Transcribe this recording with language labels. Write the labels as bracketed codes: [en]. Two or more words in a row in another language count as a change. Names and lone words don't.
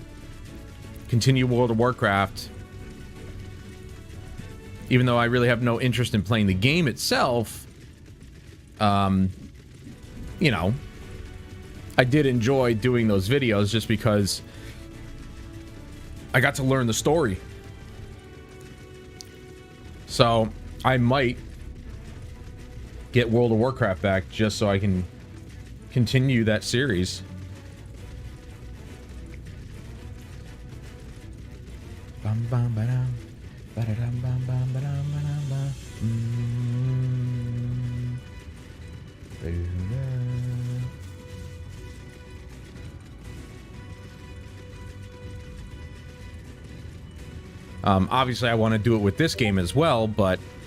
[en] Continue World of Warcraft. Even though I really have no interest in playing the game itself, you know, I did enjoy doing those videos just because I got to learn the story. So I might get World of Warcraft back just so I can continue that series. Bum, bum, ba-dum, ba-da-dum, bum, bum, ba-dum, ba-dum, ba. Obviously I want to do it with this game as well, but